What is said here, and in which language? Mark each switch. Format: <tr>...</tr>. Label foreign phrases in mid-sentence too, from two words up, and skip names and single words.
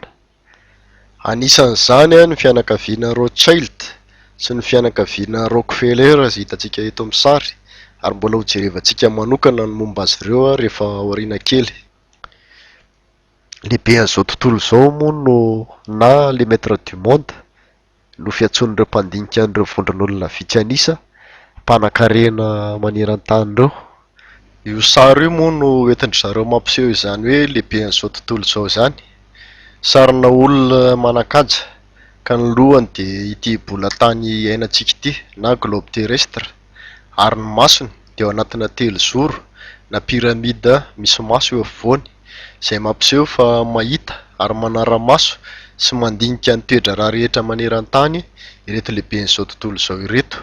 <mg>Anisan'izany ny fianakaviana Rothschild sy ny fianakaviana Rockefeller izay hitantsika eto amin'ny sary, ary mbola ho jerevantsika manokana ny momba azy ireo rehefa aoriana kely. Lehibe an'izao tontolo izao moa no na</mg> <fr>le maître du monde</fr> <mg>no fiantson'ireo mpandinika an'ireo vondron'olona vitsy anisa, mpanan-karena maneran-tany ireo. Io sary io moa no entin-dry zareo mampiseho izany hoe lehibe an'izao tontolo izao izany. Sarina olona manan-kaja, ka ny lohany dia ity bola-tany iainantsika ity na</mg> <fr>globe terrestre,</fr> <mg>ary ny masony dia ao anatina telozoro na piramide misy maso eo afovoany, izay mampiseho fa mahita ary manara-maso sy mandinika ny toe-draharaha rehetra maneran-tany ireto lehibe an'izao tontolo izao ireto.</mg>